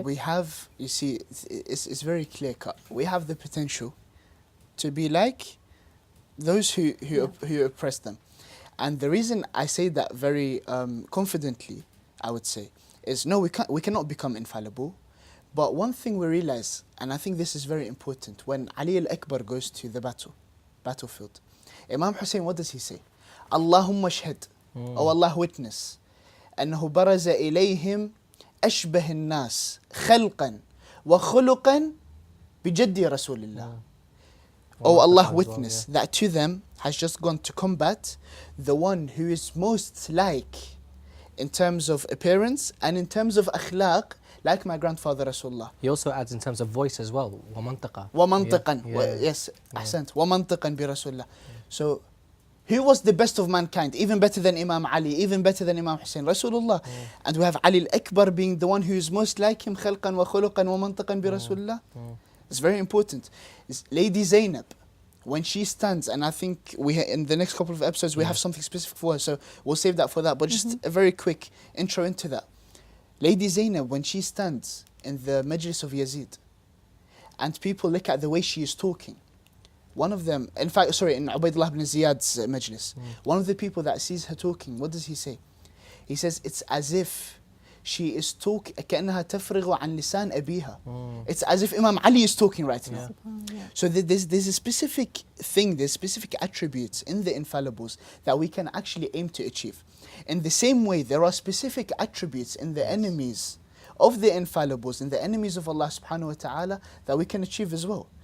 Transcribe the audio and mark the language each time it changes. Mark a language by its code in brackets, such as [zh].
[en] we have, you see, it's very clear cut. We have the potential to be like those who oppress them. And the reason I say that very confidently, I would say, is no, we cannot become infallible. But one thing we realize, and I think this is very important, when Ali al-Akbar goes to the battlefield, Imam Hussein, what does he say? [ar] Allahumma shahid, [en] oh Allah witness, [ar] أنه برز إليهم أشبه الناس خلقا وخلقا بجد رسول الله. [en] Oh Allah witness that to them has just gone to combat the one who is most like in terms of appearance and in terms of akhlaq, like my grandfather Rasulullah. He also adds in terms of voice as well, [ar] ومنطقة. ومنطقا. [en] Yes, [ar] أحسنت. ومنطقا برسول الله. [en] So who was the best of mankind, even better than Imam Ali, even better than Imam Hussein? Rasulullah. And we have Ali al-Akbar being the one who is most like him, [ar] خلقا وخلقا ومنطقا برسول الله. [en] It's very important. It's Lady Zainab, when she stands, and I think in the next couple of episodes we have something specific for her, so we'll save that for that. But just a very quick intro into that. Lady Zainab, when she stands in the majlis of Yazid, and people look at the way she is talking, one of them, in fact, in Ubaidullah ibn Ziyad's majlis, one of the people that sees her talking, what does he say? He says, it's as if she is talking [ar] كأنها تفرغ عن لسان أبيها. [en] It's as if Imam Ali is talking right now. So there's a specific thing, there's specific attributes in the infallibles that we can actually aim to achieve. In the same way, there are specific attributes in the enemies of the infallibles, in the enemies of Allah subhanahu wa ta'ala, that we can achieve as well.